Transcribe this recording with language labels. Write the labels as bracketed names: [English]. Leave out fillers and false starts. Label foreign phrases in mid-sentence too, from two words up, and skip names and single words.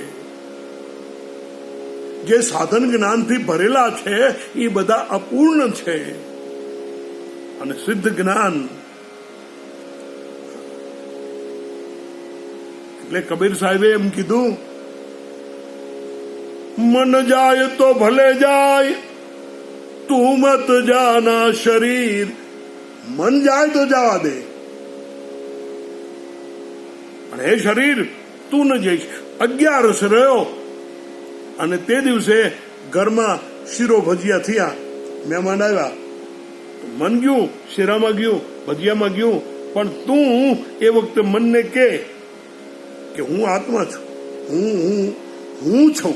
[Gujarati] જે સાધન જ્ઞાનથી ભરેલા છે એ બધા અપૂર્ણ છે. અને સિદ્ધ જ્ઞાન એટલે કબીર સાહેબે એમ કીધું [Hindi] मन जाए तो भले जाए तू मत जाना शरीर. [Gujarati] મન જાય તો જવા દે, પણ હે શરીર તું ન જઈશ. 11 રહ્યો અને તે દિવસે ઘરમાં શીરો ભજીયા થયા, મહેમાન આવ્યા, મન ગયું શીરામાં ગયું, ભજીયામાં ગયું, પણ તું એ વખતે મનને કે હું આત્મા છું, હું છું.